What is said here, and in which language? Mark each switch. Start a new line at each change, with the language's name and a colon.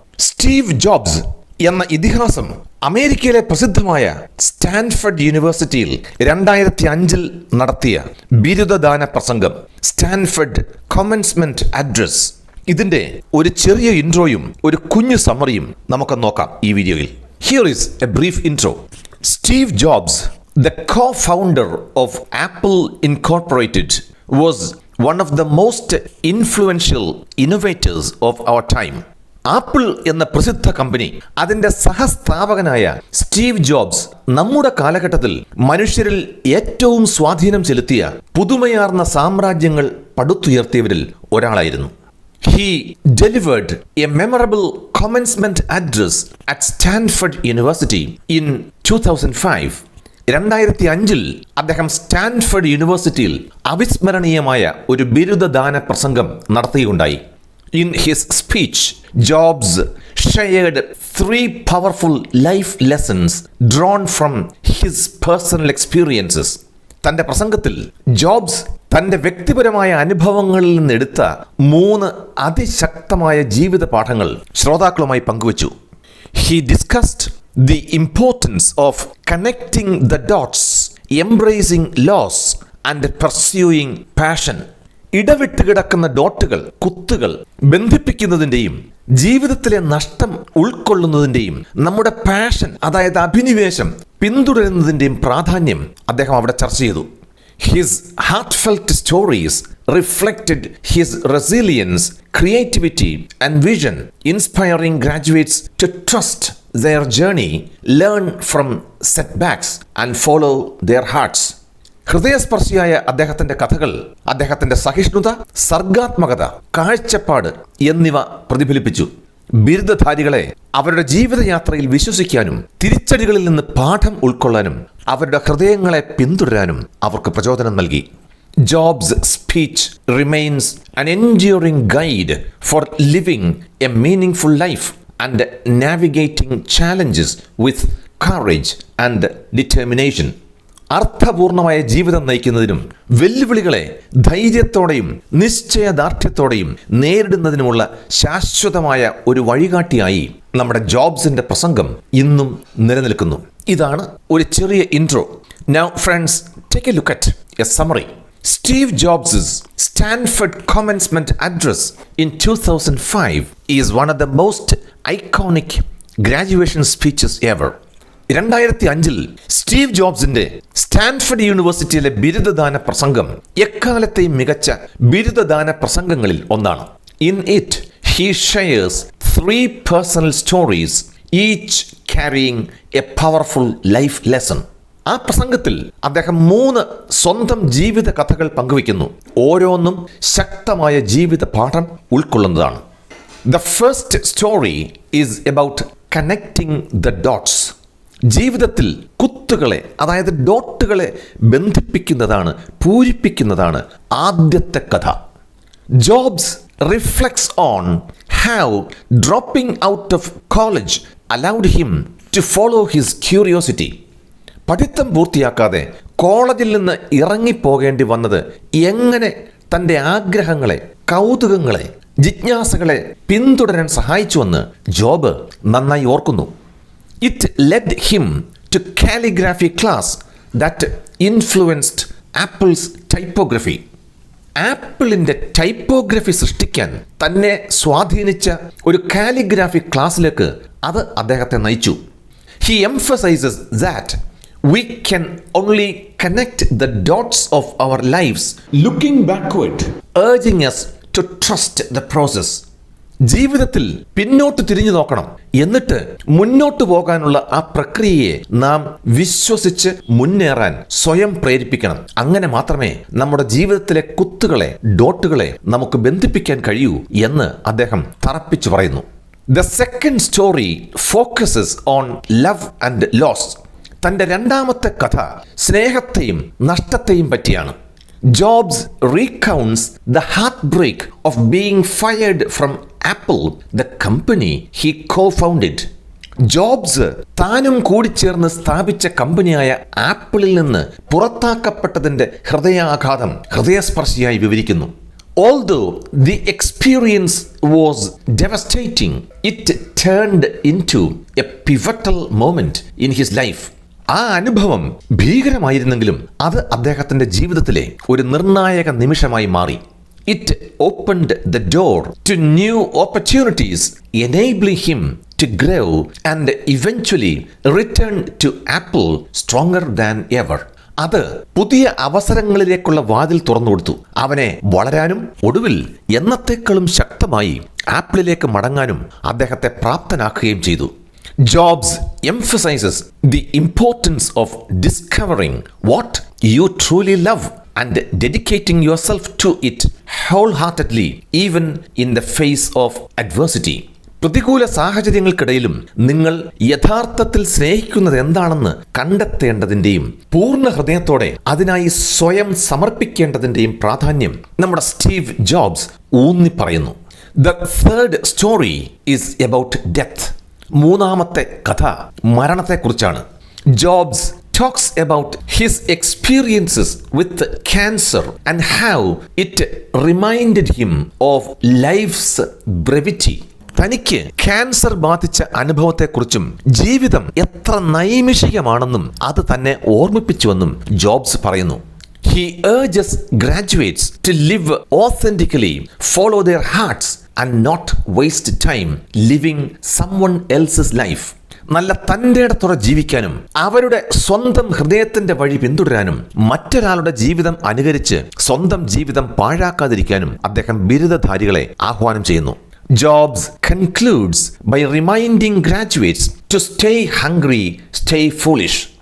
Malayalam: Steve jobs എന്ന ഇതിഹാസം അമേരിക്കയിലെ പ്രസിദ്ധമായ സ്റ്റാൻഫർഡ് യൂണിവേഴ്സിറ്റിയിൽ 2005 നടത്തിയ ബിരുദദാന പ്രസംഗം, സ്റ്റാൻഫർഡ് കമൻസ്മെന്റ് അഡ്രസ്. ഇതിന്റെ ഒരു ചെറിയ ഇൻട്രോയും ഒരു കുഞ്ഞു സമ്മറിയും നമുക്ക് നോക്കാം ഈ വീഡിയോയിൽ.
English: Here is a brief intro. Steve Jobs, the co-founder of Apple Incorporated, was one of the most influential innovators of our time.
Malayalam: Apple എന്ന പ്രസിദ്ധ കമ്പനി, അതിന്റെ സഹസ്ഥാപകനായ സ്റ്റീവ് ജോബ്സ് നമ്മുടെ കാലഘട്ടത്തിൽ മനുഷ്യരിൽ ഏറ്റവും സ്വാധീനം ചെലുത്തിയ പുതുമയാർന്ന സാമ്രാജ്യങ്ങൾ പടുത്തുയർത്തിയവരിൽ ഒരാളായിരുന്നു.
English: He delivered a memorable commencement address at Stanford University in 2005.
Malayalam: 2005 അദ്ദേഹം സ്റ്റാൻഫർഡ് യൂണിവേഴ്സിറ്റിയിൽ അവിസ്മരണീയമായ ഒരു ബിരുദദാന പ്രസംഗം നടത്തുകയുണ്ടായി.
English: In his speech, Jobs shared 3 powerful life lessons drawn from his personal experiences.
Malayalam: തന്റെ പ്രസംഗത്തിൽ ജോബ്സ് തന്റെ വ്യക്തിപരമായ അനുഭവങ്ങളിൽ നിന്നെടുത്ത 3 അതിശക്തമായ ജീവിത പാഠങ്ങൾ ശ്രോതാക്കളുമായി പങ്കുവച്ചു.
English: He discussed the importance of connecting the dots, embracing loss and pursuing passion.
Malayalam: ഇടവിട്ട് കിടക്കുന്ന ഡോട്ടുകൾ, കുത്തുകൾ ബന്ധിപ്പിക്കുന്നതിൻ്റെയും ജീവിതത്തിലെ നഷ്ടം ഉൾക്കൊള്ളുന്നതിൻ്റെയും നമ്മുടെ പാഷൻ, അതായത് അഭിനിവേശം പിന്തുടരുന്നതിൻ്റെയും പ്രാധാന്യം അദ്ദേഹം അവിടെ ചർച്ച ചെയ്തു.
English: His heartfelt stories reflected his resilience, creativity and vision, inspiring graduates to trust their journey, learn from setbacks and follow their hearts.
Malayalam: ഹൃദയസ്പർശിയായ അദ്ദേഹത്തിന്റെ കഥകൾ അദ്ദേഹത്തിന്റെ സഹിഷ്ണുത, സർഗാത്മകത, കാഴ്ചപ്പാട് എന്നിവ പ്രതിഫലിപ്പിച്ചു. ബിരുദധാരികളെ അവരുടെ ജീവിതയാത്രയിൽ വിശ്വസിക്കാനും തിരിച്ചടികളിൽ നിന്ന് പാഠം ഉൾക്കൊള്ളാനും അവരുടെ ഹൃദയങ്ങളെ പിന്തുടരാനും അവർക്ക് പ്രചോദനം നൽകി.
English: Jobs speech remains an enduring guide for living a meaningful life and navigating challenges with courage and determination.
Malayalam: അർത്ഥപൂർണമായ ജീവിതം നയിക്കുന്നതിനും വെല്ലുവിളികളെ ധൈര്യത്തോടെയും നിശ്ചയദാർഢ്യത്തോടെയും നേരിടുന്നതിനുമുള്ള ശാശ്വതമായ ഒരു വഴികാട്ടിയായി നമ്മുടെ ജോബ്സിന്റെ പ്രസംഗം ഇന്നും നിലനിൽക്കുന്നു. ഇതാണ് ഒരു ചെറിയ intro.
English: Now friends, take a look at a summary. Steve Jobs' Stanford commencement address in 2005 is one of the most iconic graduation speeches ever.
Malayalam: 2005 Steve ജോബ്സിന്റെ Stanford യൂണിവേഴ്സിറ്റിയിലെ ബിരുദദാന പ്രസംഗം എക്കാലത്തെയും മികച്ച ബിരുദദാന പ്രസംഗങ്ങളിൽ ഒന്നാണ്.
English: In it, he shares 3 personal stories, each carrying a powerful life lesson.
Malayalam: ആ പ്രസംഗത്തിൽ അദ്ദേഹം 3 സ്വന്തം ജീവിത കഥകൾ പങ്കുവയ്ക്കുന്നു. ഓരോന്നും ശക്തമായ ജീവിത പാഠം ഉൾക്കൊള്ളുന്നതാണ്.
English: The first story is about connecting the dots.
Malayalam: ജീവിതത്തിൽ കുത്തുകളെ, അതായത് ഡോട്ടുകളെ ബന്ധിപ്പിക്കുന്നതാണ്, പൂരിപ്പിക്കുന്നതാണ് ആദ്യത്തെ കഥ.
English: Jobs reflects on how dropping out of college allowed him to follow his curiosity.
Malayalam: പഠിത്തം പൂർത്തിയാക്കാതെ കോളേജിൽ നിന്ന് ഇറങ്ങിപ്പോകേണ്ടി വന്നത് എങ്ങനെ തൻ്റെ ആഗ്രഹങ്ങളെ, കൗതുകങ്ങളെ, ജിജ്ഞാസകളെ പിന്തുടരാൻ സഹായിച്ചുവെന്ന് ജോബ് നന്നായി ഓർക്കുന്നു.
English: It led him to calligraphy class that influenced Apple's typography.
Malayalam: ആപ്പിളിൻ്റെ ടൈപ്പോഗ്രഫി സൃഷ്ടിക്കാൻ തന്നെ സ്വാധീനിച്ച ഒരു കാലിഗ്രാഫി ക്ലാസ്സിലേക്ക് അത് അദ്ദേഹത്തെ നയിച്ചു.
English: He emphasizes that we can only connect the dots of our lives looking backward, urging us to trust the process.
Malayalam: ജീവിതത്തിൽ പിന്നോട്ട് തിരിഞ്ഞു നോക്കണം, എന്നിട്ട് മുന്നോട്ട് പോകാനുള്ള ആ പ്രക്രിയയെ നാം വിശ്വസിച്ച് മുന്നേറാൻ സ്വയം പ്രേരിപ്പിക്കണം. അങ്ങനെ മാത്രമേ നമ്മുടെ ജീവിതത്തിലെ കുത്തുകളെ, ഡോട്ടുകളെ നമുക്ക് ബന്ധിപ്പിക്കാൻ കഴിയൂ എന്ന് അദ്ദേഹം തറപ്പിച്ചു പറയുന്നു.
English: The second story focuses on love and loss.
Malayalam: തൻ്റെ രണ്ടാമത്തെ കഥ സ്നേഹത്തെയും നഷ്ടത്തെയും പറ്റിയാണ്.
English: Jobs recounts the heartbreak of being fired from Apple, the company he co-founded.
Malayalam: Jobs താനും കൂടിച്ചേർന്ന് സ്ഥാപിച്ച കമ്പനിയായ ആപ്പിളിൽ നിന്ന് പുറത്താക്കപ്പെട്ടതിന്റെ ഹൃദയാഘാതം ഹൃദയസ്പർശിയായി വിവരിക്കുന്നു.
English: Although the experience was devastating, it turned into a pivotal moment in his life.
Malayalam: ആ അനുഭവം ഭീകരമായിരുന്നെങ്കിലും അത് അദ്ദേഹത്തിന്റെ ജീവിതത്തിലെ ഒരു നിർണായക നിമിഷമായി മാറി.
English: It opened the door to new opportunities, enabling him to grow and eventually return to Apple stronger than ever.
Malayalam: അത് പുതിയ അവസരങ്ങളിലേക്കുള്ള വാതിൽ തുറന്നുകൊടുത്തു. അവനെ വളരാനും ഒടുവിൽ എന്നത്തേക്കാളും ശക്തമായി ആപ്പിളിലേക്ക് മടങ്ങാനും അദ്ദേഹത്തെ പ്രാപ്തനാക്കുകയും ചെയ്തു.
English: Jobs emphasizes the importance of discovering what you truly love and dedicating yourself to it wholeheartedly even in the face of adversity.
Malayalam: പ്രതികൂല സാഹചര്യങ്ങൾക്കിടയിലും നിങ്ങൾ യഥാർത്ഥത്തിൽ സ്നേഹിക്കുന്നത് എന്താണെന്ന് കണ്ടെത്തേണ്ടതിൻ്റെയും പൂർണ്ണ ഹൃദയത്തോടെ അതിനായി സ്വയം സമർപ്പിക്കേണ്ടതിൻ്റെയും പ്രാധാന്യം നമ്മുടെ സ്റ്റീവ് ജോബ്സ് ഊന്നി പറയുന്നു.
English: The third story is about death.
Malayalam: മൂന്നാമത്തെ കഥ മരണത്തെക്കുറിച്ചാണ്.
English: Jobs talks about his experiences with cancer and how it reminded him of life's brevity.
Malayalam: തനിക്ക് ക്യാൻസർ ബാധിച്ച അനുഭവത്തെക്കുറിച്ചും ജീവിതം എത്ര നൈമിഷികമാണെന്നും അത് തന്നെ ഓർമ്മിപ്പിച്ചുവെന്നും ജോബ്സ് പറയുന്നു.
English: He urges graduates to live authentically, follow their hearts and not waste time living someone else's life.
Malayalam: നല്ല തൻ്റെടത്തോടെ ജീവിക്കാനും അവരുടെ സ്വന്തം ഹൃദയത്തിന്റെ വഴി പിന്തുടരാനും മറ്റൊരാളുടെ ജീവിതം അനുകരിച്ച് സ്വന്തം ജീവിതം പാഴാക്കാതിരിക്കാനും അദ്ദേഹം ബിരുദധാരികളെ ആഹ്വാനം ചെയ്യുന്നു.
English: Jobs concludes by reminding graduates to stay hungry, stay foolish.